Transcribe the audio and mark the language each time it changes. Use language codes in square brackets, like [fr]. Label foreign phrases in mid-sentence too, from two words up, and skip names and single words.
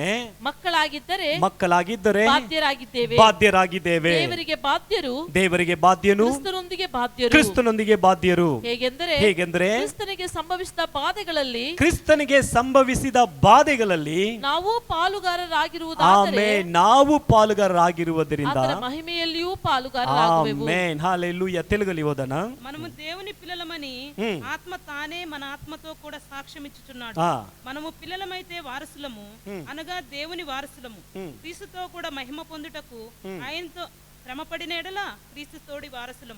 [kn] ಮಕ್ಕಳಾಗಿದ್ದರೆ ಬಾಧ್ಯರಾಗಿದ್ದೇವೆ. ದೇವರಿಗೆ ಬಾಧ್ಯನು, ಕ್ರಿಸ್ತನೊಂದಿಗೆ ಬಾಧ್ಯರು. ಹೇಗೆಂದರೆ ಕ್ರಿಸ್ತನಿಗೆ ಸಂಭವಿಸಿದ ಬಾಧೆಗಳಲ್ಲಿ ನಾವು ಪಾಲುಗಾರರಾಗಿರುವುದರಿಂದ మహిమయಲ್ಲಿಯೂ పాలుగారరాగుವೆವು. [te] ఆమేన్. హల్లెలూయా. తెలుగులో ఓదన. మనము దేవుని పిల్లలమని ఆత్మ తానే మన ఆత్మతో కూడా సాక్ష్యం ఇచ్చుచున్నాడు. మనము పిల్లలమైతే వారసులము, అనగా దేవుని వారసులము, క్రీస్తుతో కూడా మహిమ పొందుటకు ఆయనతో శ్రమపడిన ఎడల క్రీస్తు తోడి వారసులము.